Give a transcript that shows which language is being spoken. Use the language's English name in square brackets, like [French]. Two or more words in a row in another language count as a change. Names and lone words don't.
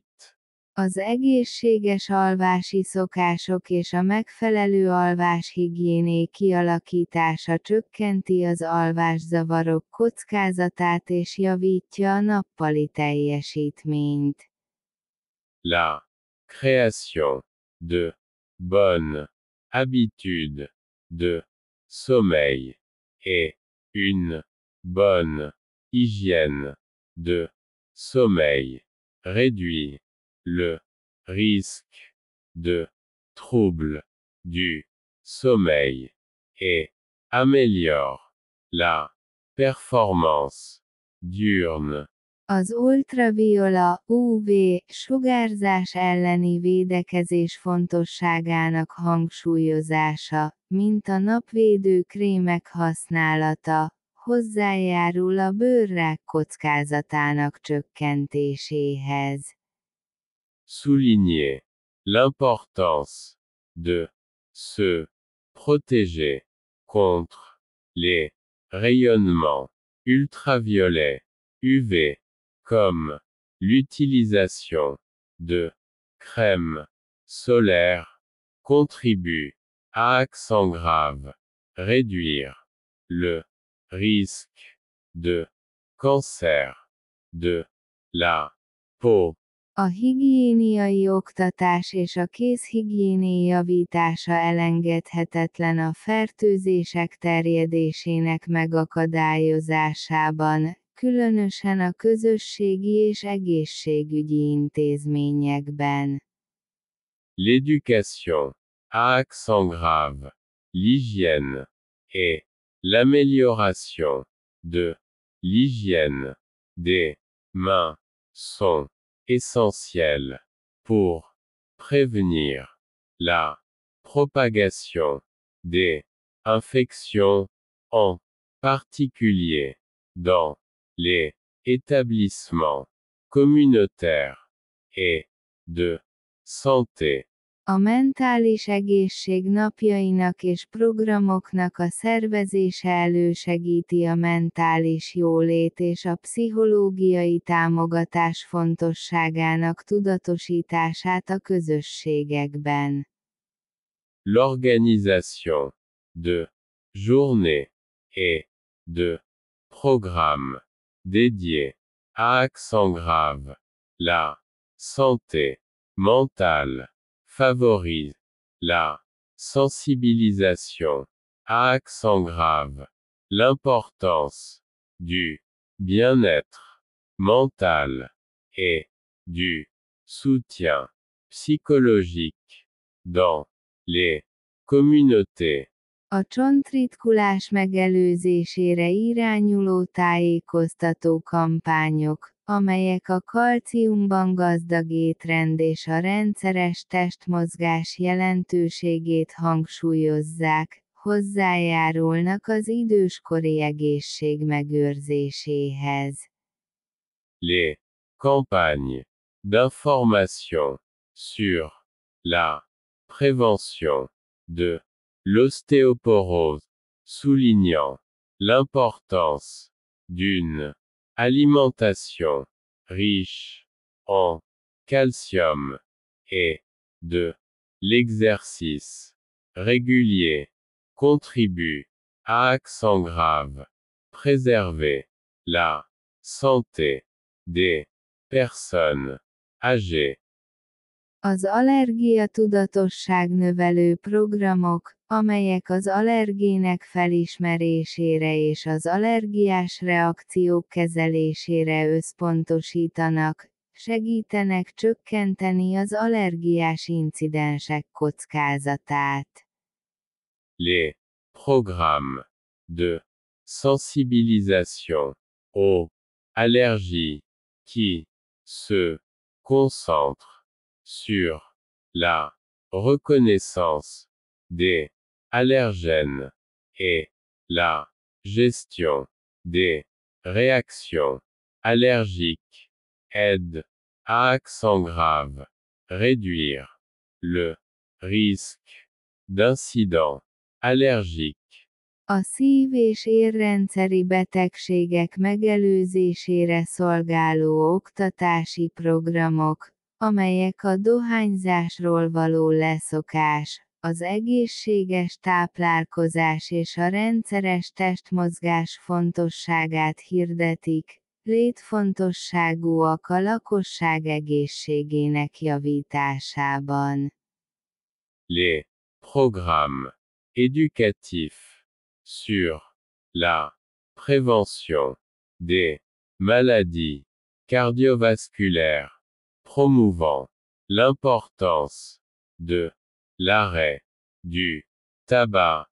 [Hungarian] Az egészséges alvási szokások és a megfelelő alváshigiéné kialakítása csökkenti az alvászavarok kockázatát és javítja a nappali teljesítményt. [French] La création de bonnes habitudes de sommeil et une bonne hygiène de sommeil réduit le risque de troubles du sommeil et améliore la performance diurne. [Hungarian] Az ultraviola UV sugárzás elleni védekezés fontosságának hangsúlyozása, mint a napvédő krémek használata, hozzájárul a bőrrák kockázatának csökkentéséhez. [French] Souligner l'importance de se protéger contre les rayonnements ultraviolets UV, comme l'utilisation de crème solaire, contribue à accent grave, réduire le risque de cancer de la peau. [Hungarian] A higiéniai oktatás és a kézhigiéné javítása elengedhetetlen a fertőzések terjedésének megakadályozásában, különösen a közösségi és egészségügyi intézményekben. [French] L'éducation à accent grave, l'hygiène et l'amélioration de l'hygiène des mains sont essentielles pour prévenir la propagation des infections, en particulier dans les établissements communautaires et de santé. [Hungarian] A mentális egészség napjainak és programoknak a szervezése elősegíti a mentális jólét és a pszichológiai támogatás fontosságának tudatosítását a közösségekben. [French] L'organisation de journées et de programmes dédiés à accent grave, la santé mentale favorise la sensibilisation à accent grave, l'importance du bien-être mental et du soutien psychologique dans les communautés. [Hungarian] A csontritkulás megelőzésére irányuló tájékoztató kampányok, amelyek a kalciumban gazdag étrend és a rendszeres testmozgás jelentőségét hangsúlyozzák, hozzájárulnak az időskori egészség megőrzéséhez. [French] Les campagnes d'information sur la prévention de l'ostéoporose, soulignant l'importance d'une alimentation riche en calcium et de l'exercice régulier, contribuent à accent grave, préserver la santé des personnes âgées. [Hungarian] Az allergia-tudatosság növelő programok, amelyek az allergének felismerésére és az allergiás reakciók kezelésére összpontosítanak, segítenek csökkenteni az allergiás incidensek kockázatát. [French] Les programmes de sensibilisation aux allergies qui se concentrent sur la reconnaissance des allergènes et la gestion des réactions allergiques aident à accent grave, réduire le risque d'incident allergique. [Hungarian] A szív- és érrendszeri betegségek megelőzésére szolgáló oktatási programok, amelyek a dohányzásról való leszokás, az egészséges táplálkozás és a rendszeres testmozgás fontosságát hirdetik, létfontosságúak a lakosság egészségének javításában. [French] Les programmes éducatifs sur la prévention des maladies cardiovasculaires, promouvant l'importance de l'arrêt du tabac,